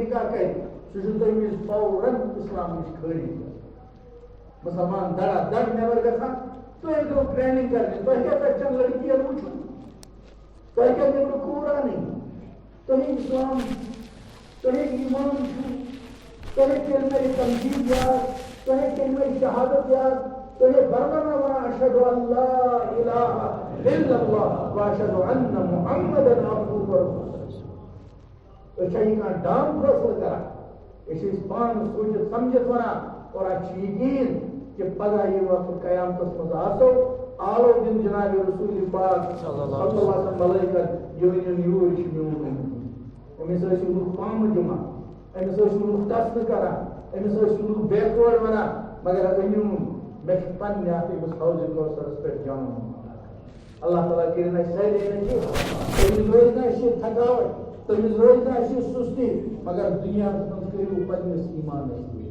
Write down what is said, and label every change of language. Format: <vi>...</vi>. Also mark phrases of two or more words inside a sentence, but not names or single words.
<ks>نکاح کرِ سُہ چھُ تٔمِس فوراً اسلام نش خٲرج مسلمان دڑا دڑ نٮ۪بر گژھان تُہۍ گٔو ٹریننگ کرنہِ تۄہہِ کیٛاہ پٮ۪ٹھ چھنہٕ لڑکِین وٕچھُن تۄہہِ کیٛاہ نیبرٕ کوٗرانٕے تۄہہِ اسلام تۄہہِ ایمان چھُ تۄہہِ کلمہ تنظیٖم یاد تۄہہِ کلمہ شہادت یاد تۄہہِ برمنا ونان</ks> <ar>اشہدُ ان لا الہ الا اللہ واشہدُ ان محمدن عبدہ ورسولہ</ar> <ks>أسۍ چھا یہِ کانٛہہ ڈام فٲصلہٕ کران أسۍ چھِ پانہٕ سوٗنچِتھ سمجھِتھ ونان اور اَسہِ چھُ یقیٖن کہ پگہہ ییٚمہِ وقتہٕ قیامتس منٛز آسو آلو دِنہٕ جناب رسول پاک</ks> <ar>صلی اللہ علیہ وسلم</ar> <ks>ملٲیکت یہِ ؤنِو یوٗرۍ چھُ میون أمِس ٲسِو لُکھ پامہٕ دِوان أمِس ٲسِو لُکھ ٹسنہٕ کران أمِس ٲسِو لُکھ بیکوٲڈ ونان مگر أنِو مےٚ چھُ پننہِ اَتھ أمِس حوضِ کوثرس پٮ۪ٹھ جمع اللہ تعالیٰ کٔرِنۍ اَسہِ سارے تٔمِس روزِ نہٕ اَسہِ تھکاوٹ تٔمِس روزِ نہٕ اَسہِ سُستی مگر دُنیاہس منٛز کٔرِو پننِس ایمانس</ks>